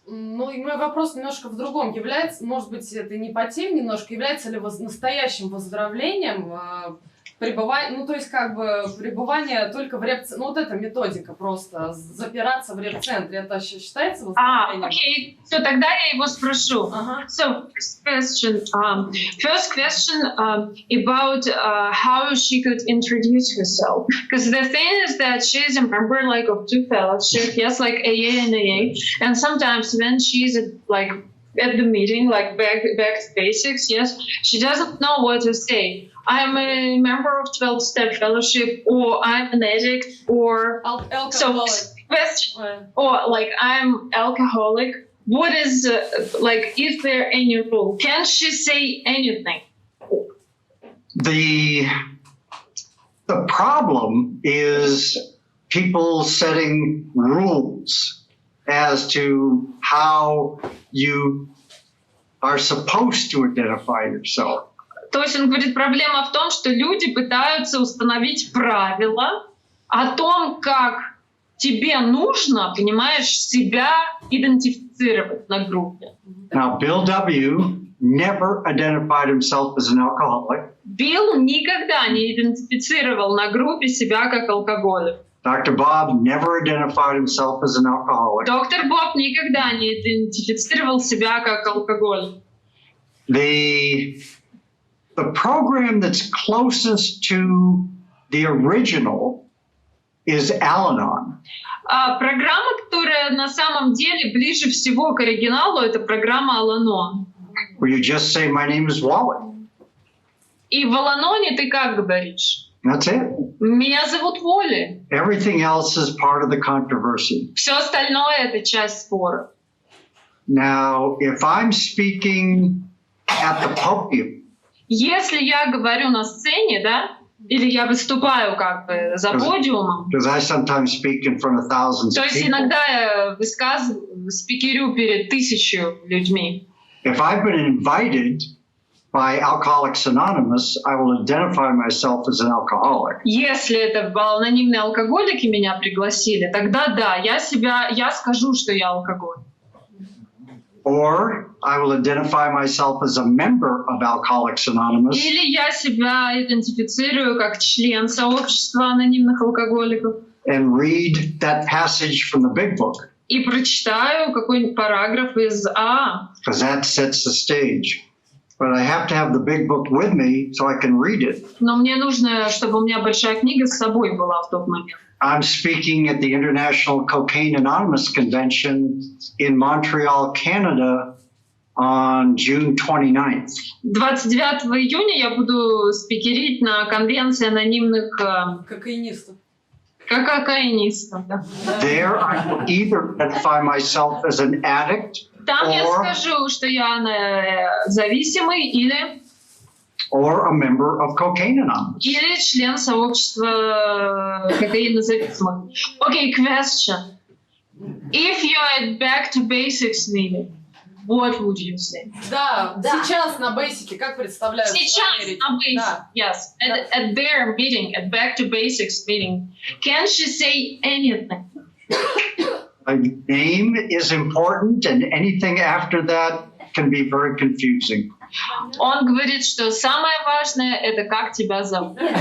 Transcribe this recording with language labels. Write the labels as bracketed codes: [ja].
[ru] Ну и мой вопрос немножко в другом. Является, может быть, это не по теме немножко, является ли настоящим выздоровлением пребывание, ну то есть как бы пребывание только в реп-центре, ну вот эта методика просто, запираться в реп-центре, это считается выздоровлением? Окей, [en] so, [ru] тогда я его спрошу. [en] So, first question about how she could introduce herself. Because the thing is that she's a member like of 2 fellowships, yes, like AA and AA, and sometimes when she's at the meeting, like back to basics, yes, she doesn't know what to say. I'm a member of 12-step fellowship, or I'm an addict, or alcoholic. So question, or like I'm alcoholic, what is, is there any rule? Can she say anything? The problem is people setting rules as to how you are supposed to identify yourself. [ru] То есть он говорит, проблема в том, что люди пытаются установить правила о том, как тебе нужно, понимаешь, себя идентифицировать на группе. [en] Now, Bill W. never identified himself as an alcoholic. [ru] Билл никогда не идентифицировал на группе себя как алкоголик. [en] Dr. Bob never identified himself as an alcoholic. [ru] Доктор Боб никогда не идентифицировал себя как алкоголик. [en] The program that's closest to the original is Al-Anon. [ru] Программа, которая на самом деле ближе всего к оригиналу, это программа Al-Anon. [en] Where you just say, my name is Wally. [ru] И в Al-Anoне ты как говоришь? [en] That's it. [ru] Меня зовут Волли. [en] Everything else is part of the controversy. [ru] Все остальное это часть спора. [en] Now, if I'm speaking at the podium, [ru] если я говорю на сцене, да, или я выступаю как бы за подиумом, [en] because I sometimes speak in front of thousands [ru] то [en] of [ru] есть [en] people. [ru] иногда я спикерю перед 1000 людьми. [en] If I've been invited by Alcoholics Anonymous, I will identify myself as an alcoholic. [ru] Если это анонимные алкоголики меня пригласили, тогда да, я скажу, что я алкоголик. [en] Or I will identify myself as a member of Alcoholics Anonymous. [ru] Или я себя идентифицирую как член сообщества анонимных алкоголиков. [en] And read that passage from the big book. [ru] И прочитаю какой-нибудь параграф из А. [en] Because that sets the stage. But I have to have the big book with me so I can read it. [ru] Но мне нужно, чтобы у меня большая книга с собой была в тот момент. [en] I'm speaking at the International Cocaine Anonymous Convention in Montreal, Canada on June 29th. [ru] 29 июня я буду спикерить на конвенции анонимных кокаинистов. Кокаинистов, да. [en] There I will either identify myself as an addict [ru] Там я скажу, что я зависимый [en] or a member of Cocaine Anonymous. [ru] Или член сообщества кокаинозависимых. [en] Okay, question. If you're at back to basics meeting, what would you say? [ru] Да, сейчас на бейсике, как представляют? Сейчас на basics, [en] yes. At their meeting, at back to basics meeting, can she say anything? My name is important, and anything after that can be very confusing. [ru] Он говорит, что самое важное — это как тебя зовут.